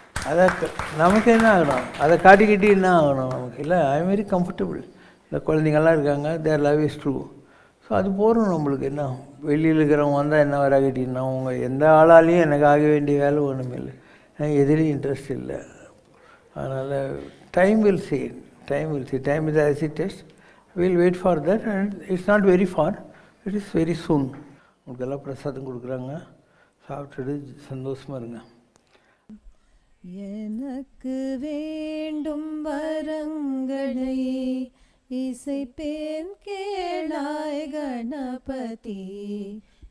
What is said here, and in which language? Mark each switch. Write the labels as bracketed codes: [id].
[ta] அதை நமக்கு என்ன ஆகணும், அதை காட்டிக்கிட்டு என்ன ஆகணும் நமக்கு இல்லை. [en] I am very comfortable. [ta] இந்த குழந்தைங்கள்லாம் இருக்காங்க, [en] Their love is true. [ta] ஸோ அது போகிறோம் நம்மளுக்கு. என்ன வெளியில் இருக்கிறவங்க வந்தால் என்ன வராகிட்டின்னா, அவங்க எந்த ஆளாலையும் எனக்கு ஆக வேண்டிய வேலை ஒன்றுமே இல்லை. எனக்கு எதிலையும் இன்ட்ரெஸ்ட் இல்லை. அதனால் [en] Time will see, time is as it is. We'll wait for that, and it's not very far, it is very soon. [ta] உங்களுக்கு எல்லாம் பிரசாதம் கொடுக்குறாங்க, சாப்பிட்டுட்டு சந்தோஷமாக இருங்க. எனக்கு வேண்டும் வரங்களை இசைப்பேன் கேளாய் கணபதி.